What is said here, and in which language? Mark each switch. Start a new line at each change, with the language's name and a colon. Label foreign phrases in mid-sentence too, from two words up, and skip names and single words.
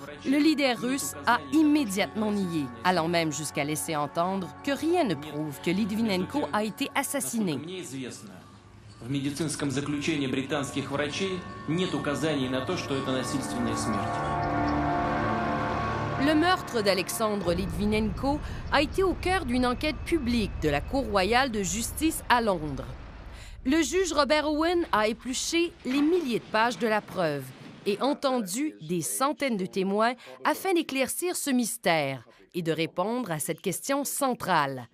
French: Le leader russe a immédiatement nié, allant même jusqu'à laisser entendre que rien ne prouve que Litvinenko a été assassiné.
Russian: В медицинском заключении британских врачей нет указаний на то, что это насильственная смерть.
French: Le meurtre d'Alexandre Litvinenko a été au cœur d'une enquête publique de la Cour royale de justice à Londres. Le juge Robert Owen a épluché les milliers de pages de la preuve et entendu des centaines de témoins afin d'éclaircir ce mystère et de répondre à cette question centrale.